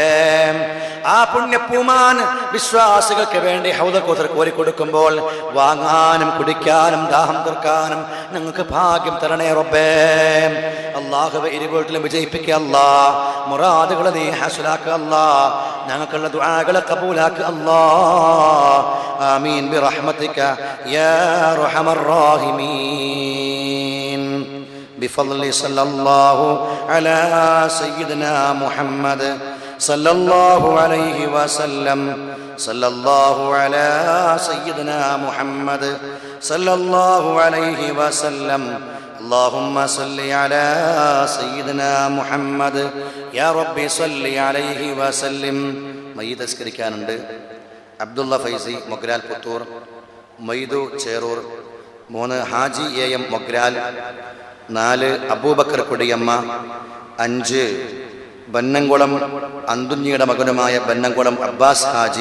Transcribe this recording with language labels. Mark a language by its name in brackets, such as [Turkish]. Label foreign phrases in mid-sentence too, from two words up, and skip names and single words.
[Malayalam] ആ പുണ്യപ്പൂമാൻ വിശ്വാസികൾക്ക് വേണ്ടി ഹൗദൽ കൗസർ കോരിക്കൊടുക്കുമ്പോൾ വാങ്ങാനും കുടിക്കാനും ദാഹം തീർക്കാനും ഞങ്ങൾക്ക് ഭാഗ്യം തരണേ റബ്ബേ. അല്ലാഹുവേ, ഇരുവീട്ടിലും വിജയിപ്പിക്കുക അല്ലാ. മുറാദുകളെ നീ ഹസ്സലാക്കുക അല്ലാ. ഞങ്ങൾക്കുള്ള ദുആകളെ ഖബൂലാക്കുക അല്ലാ. [Arabic] آمين برحمتك يا أرحم الراحمين. بفضل صلى الله على سيدنا محمد صلى الله عليه وسلم. صلى الله على سيدنا محمد صلى الله عليه وسلم. اللهم صل على سيدنا محمد يا ربي صل عليه وسلم. [Malayalam] മയ്യിദ് നിസ്കരിക്കാനുണ്ട്. അബ്ദുള്ള ഫൈസി മൊഗ്രാൽ പുത്തൂർ, മൊയ്തു ചേറൂർ, 3 ഹാജി എം മൊഗ്രാൽ, 4 അബൂബക്കർ കൊടിയമ്മ, 5 ബന്നംകുളം അന്തുഞ്ഞിയുടെ മകനുമായ ബന്നംകുളം അബ്ബാസ് ഹാജി.